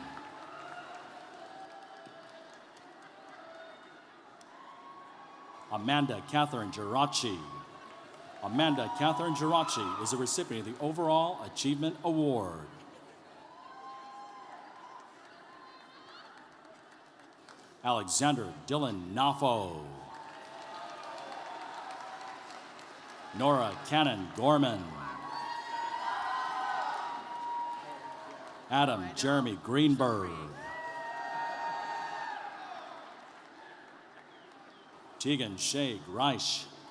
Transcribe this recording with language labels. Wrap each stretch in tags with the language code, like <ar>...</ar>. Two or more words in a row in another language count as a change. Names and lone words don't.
<en>Amanda Catherine Geraci. Amanda Catherine Geraci is a recipient of the Overall Achievement Award. Alexander Dylan Nafo. Nora Cannon Gorman. Adam Jeremy Greenberg. Tegan Shea Reich.</en>